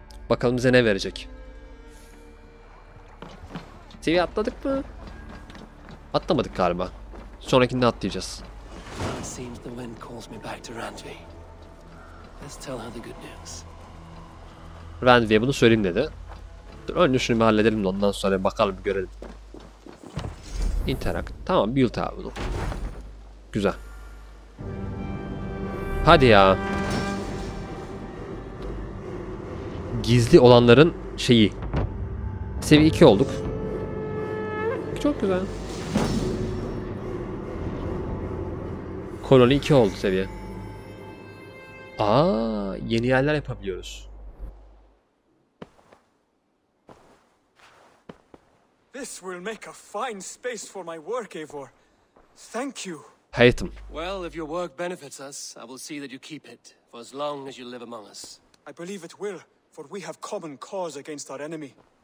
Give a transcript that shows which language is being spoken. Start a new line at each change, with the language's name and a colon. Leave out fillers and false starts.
Turkish: Bakalım bize ne verecek. Seviye atladık mı? Atlamadık galiba. Sonrakinde atlayacağız.
English: It seems the wind calls me back to Randvi. Let's tell her the good news.
Turkish: Randvi'ye bunu söyleyeyim dedi. Dur önce şunu bir halledelim de ondan sonra bakalım görelim. Interact. Tamam build abi bunu. Güzel. Hadi ya. Gizli olanların şeyi. Seviye 2 olduk. Çok güzel. Koloni 2 oldu seviye. Aa, yeni yerler yapabiliyoruz.
English: This will make a fine space for my work, Eivor. Thank you.
Turkish: Hayatım.
English: Well, if your work benefits us, I will see that you keep it for as long as you live among us. I believe it will, for we have common cause against our enemy.